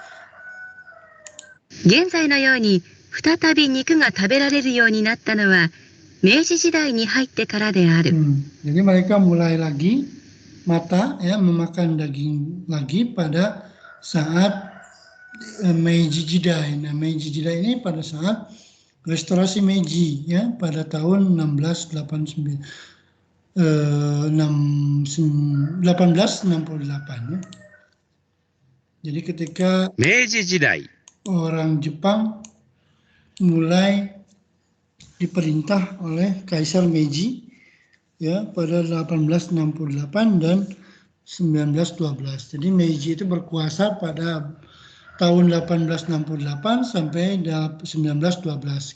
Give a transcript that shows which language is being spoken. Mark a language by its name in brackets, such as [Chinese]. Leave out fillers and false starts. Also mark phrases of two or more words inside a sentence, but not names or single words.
[Japanese] 現在のように再び肉が食べられるようになったのは明治時代に入ってからである。 [Indonesian] Jadi mereka mulai lagi memakan daging lagi pada saat Meiji Jidai. Nah, Meiji Jidai ini pada saat restorasi Meiji ya pada tahun 1868 ya. Jadi ketika [Japanese] 明治時代、 [Indonesian] orang Jepang mulai diperintah oleh Kaisar Meiji ya pada 1868 dan 1912. Jadi Meiji itu berkuasa pada tahun 1868 sampai 1912.